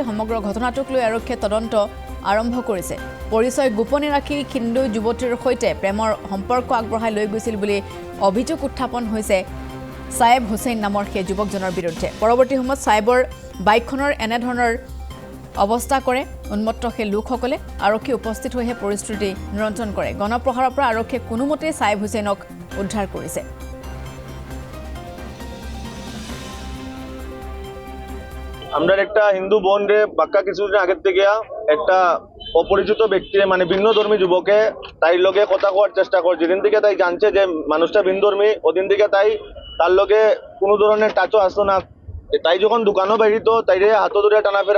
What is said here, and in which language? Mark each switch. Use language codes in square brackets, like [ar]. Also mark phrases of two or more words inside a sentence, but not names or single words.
[as] সমগ্ৰ ঘটনাটোক লৈ আৰক্ষীয়ে তদন্ত আৰম্ভ কৰিছে পৰিচয় গোপনে ৰাখি হিন্দু যুৱতীৰ সৈতে প্ৰেমৰ সম্পৰ্ক আগবঢ়াই লৈ গৈছিল বুলি অভিযোগ উত্থাপন হৈছে সাহেব হুছেইন নামৰ সেই যুৱকজনৰ বিৰুদ্ধে পৰৱৰ্তী সময়ত সাহেবৰ বাইকখনৰ এনে ধৰণৰ অৱস্থা কৰে উন্মত্ত সেই লোকসকলে আৰক্ষী উপস্থিত হৈহে পৰিস্থিতি নিয়ন্ত্ৰণ কৰে গণপ্ৰহাৰৰ পৰা আৰক্ষীয়ে কোনোমতে সাহেব হুছেইনক উদ্ধাৰ কৰিছে [bn] আমরা একটা হিন্দু বোন রে বাক্কা কিছুদিন আগের থেকে একটা অপরিচিত ব্যক্তি মানে ভিন্নধর্মী যুবকে তাই লগে কথা কওয়ার চেষ্টা করে যেদিন থেকে তাই জানছে যে মানুষটা ভিন্নধর্মী ওদিন থেকে তাই তার লগে কোনো ধরনের টাচও আসতো না তাই যখন দোকানও বেরিত তাইরে হাতে ধরে টানাফেরা